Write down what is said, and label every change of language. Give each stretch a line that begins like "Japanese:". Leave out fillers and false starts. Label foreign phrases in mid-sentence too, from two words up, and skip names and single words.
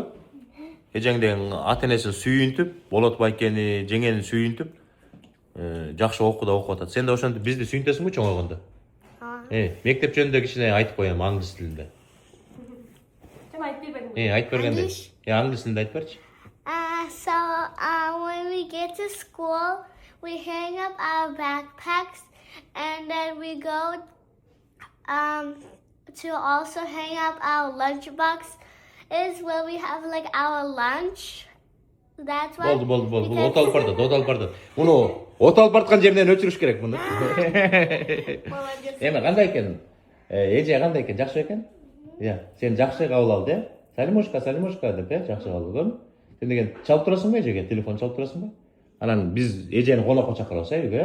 Kyrgyz: Эжеңдин ата энесин сүйүнтүп, Болотбай экени, жеңенин сүйүнтүп, жакшы окууда окуп атат. Сен да ошентип бизди сүйүнтөсүңбү чоңойгондо? Мектеп жөнүндө кичине айтып коем англис тилинде. Айтып бергенде. Англис тилинде айтып берчи.
English: So when we get to school, we hang up our backpacks, and then we go to also hang up our lunchbox. Is where we have like our lunch. That's why.
Kyrgyz: Болду. От алып барды. Муну от алып барткан жеринен өчүрүш керек муну. Молодец. Эми кандай экен? Эже кандай экен? Жакшы экен? Сен жакшы кабыл алдың, Салимошка деп, жакшы кабыл алдың. Сен деген чалып турасыңбы эжеге? Телефон чалып турасыңбы? Анан биз эжени конокко чакырабыз, үйгө.